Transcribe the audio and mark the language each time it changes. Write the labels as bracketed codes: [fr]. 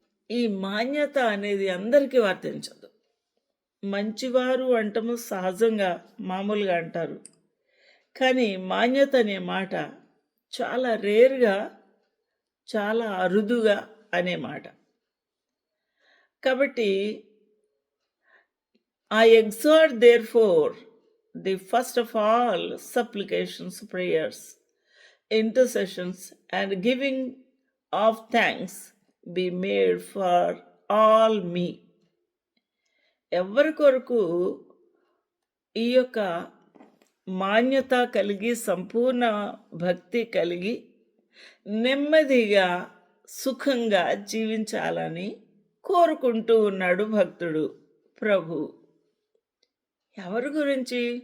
[te] ఈ మాన్యత అనేది అందరికీ వర్తించదు. మంచివారు అంటము సహజంగా, మామూలుగా అంటారు, కానీ మాన్యత అనే మాట చాలా రేర్గా, చాలా అరుదుగా అనే మాట. కాబట్టి [en] I exhort therefore the first of all supplications, prayers, intercessions, and giving of thanks be made for all me. [te] ఎవరి కొరకు ఈ యొక్క మాన్యత కలిగి, సంపూర్ణ భక్తి కలిగి, నెమ్మదిగా సుఖంగా జీవించాలని కోరుకుంటూ ఉన్నాడు భక్తుడు ప్రభు. ఎవరి గురించి?